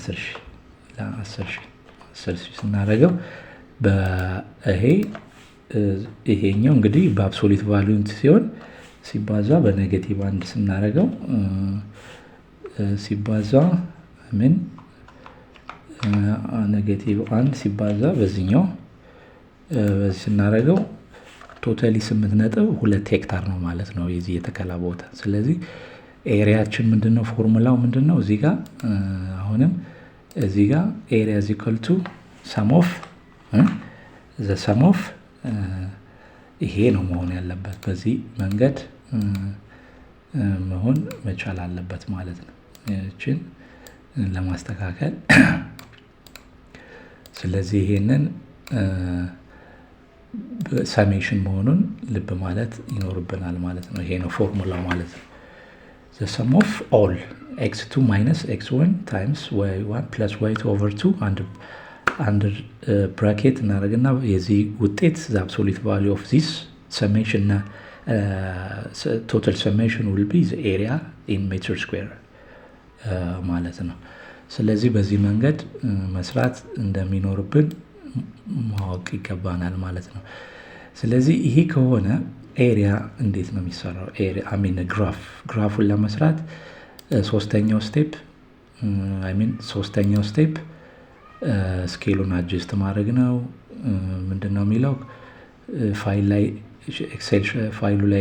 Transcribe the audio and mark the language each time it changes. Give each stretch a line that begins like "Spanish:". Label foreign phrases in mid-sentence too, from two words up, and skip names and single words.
Amharic: ለ10,000 ስናደርገው ይሄኛው እንግዲህ
English: absolute value
Amharic: ሲሆን ሲባዛ በኔጌቲቭ 1 ስናደርገው ሲባዛ ኔጌቲቭ 1 ሲባዛ በዚህ ስናደርገው ቶታሊ 8.2 ሄክታር ነው ማለት ነው የዚህ የተከላ ቦታ። ስለዚህ ኤሪያችን ምንድነው? ፎርሙላው ምንድነው? እዚህ ጋር ኤሪያ
English: is equal to sum of
Amharic: ይሄ ነው መሆን ያለበት። በዚህ መንገድ መሆን መቻል አለበት ማለት ነው እቺን ለማስተካከል። ስለዚህ ይሄንን ሰሜሽን መሆኑን ልብ ማለት ይኖርብናል ማለት ነው። ይሄ ነው ፎርሙላው ማለት ነው።
English: the sum of all x2 minus x1 times y1 plus y2 over 2 under bracket
Amharic: እናደርግና የዚህ ውጤት
English: the absolute value of this summation total summation will be the area in meter square
Amharic: ማለት ነው። ስለዚህ በዚህ መንገድ መስራት እንደሚኖርብን ማወቅ ይገባናል ማለት ነው። ስለዚህ ይሄ ከሆነ ኤሪያ እንዴት ነው የሚሰራው? ግራፉን ለመስራት ሶስተኛው ስቴፕ ስኬሉን አጀስት ማድረግ ነው። ምንድነው የሚለው ኤክሴል ፋይሉ ላይ